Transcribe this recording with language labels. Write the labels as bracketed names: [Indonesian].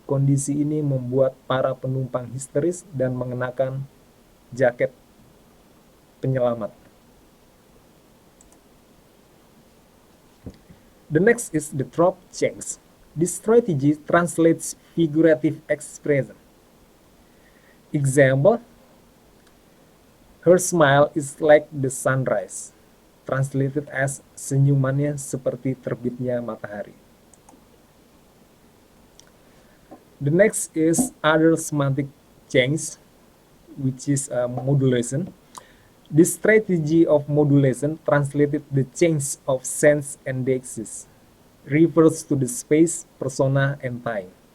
[Indonesian] Kondisi ini membuat para penumpang histeris dan mengenakan jaket penyelamat. [English] The next is the trope change. This strategy translates figurative expression. Example, her smile is like the sunrise. Translated as, [Indonesian] senyumannya seperti terbitnya matahari. [English] The next is other semantic change, which is modulation. This strategy of modulation, translated the change of sense and deixis, refers to the space, persona, and time.